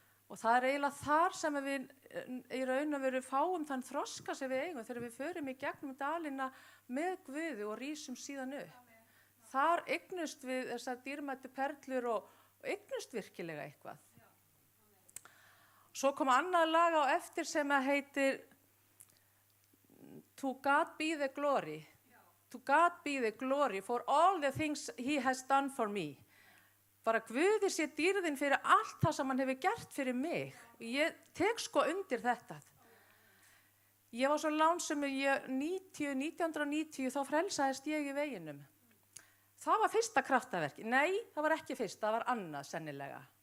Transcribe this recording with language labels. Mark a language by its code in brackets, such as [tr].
[is] Og það er eiginlega þar sem við í raun og veru fáum þann þroska sem við eigum þegar við förum í gegnum dalina með Guði og rísum síðan upp. Þar eignust við þessar dýrmætu perlur og eignust virkilega eitthvað. Svo kom annað lag á eftir sem heitir To God be the glory. [en] To God be the glory for all the things he has done for me. [is] Bara Guði sé dýrðin fyrir allt það sem hann hefur gert fyrir mig. Ég tek sko undir þetta. Ég var svo lánsöm, 1990 þá frelsaðist ég í veginum. Það var fyrsta kraftaverki. Nei, það var ekki fyrsta, það var annað sennilega.